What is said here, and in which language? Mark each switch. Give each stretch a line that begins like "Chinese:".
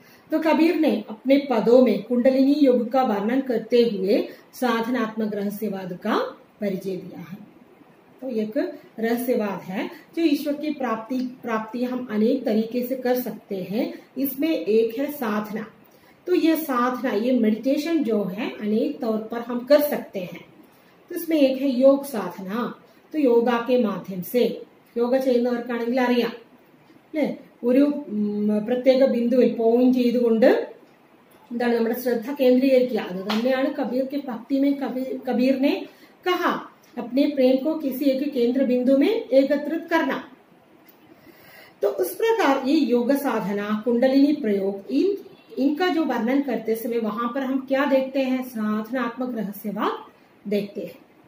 Hindi: तो कबीर ने अपने पदों में कुंडलिनी योग का वर्णन करते हुए साधनात्मक रहस्यवाद का परिचय दिया है। तो एक रहस्यवाद है जो ईश्वर की प्राप्ति हम अनेक तरीके से कर सकते हैं। इसमें एक है साधना। तो ये साधना, ये मेडिटेशन जो है अनेक तौर पर हम कर सकते हैं। तो इसमें एक है योग साधना। तो योगा के माध्यम से
Malayalam: योग ചെയ്യുന്നവർക്കാണെങ്കിൽ അറിയാം അല്ലേ, ഒരു പ്രത്യേക ബിന്ദുവിൽ പോയിന്റ് ചെയ്തുകൊണ്ട് എന്താണ് നമ്മുടെ ശ്രദ്ധ കേന്ദ്രീകരിക്കുക। അത് തന്നെയാണ്
Hindi: कबीर के भक्ति में कबीर ने कहा अपने प्रेम को किसी एक केंद्र बिंदु में एकत्रित करना। तो उस प्रकार ये योग साधना, कुंडलिनी प्रयोग, इनका जो वर्णन करते समय वहां पर हम क्या देखते हैं, साधनात्मक रहस्यवाद देखते हैं।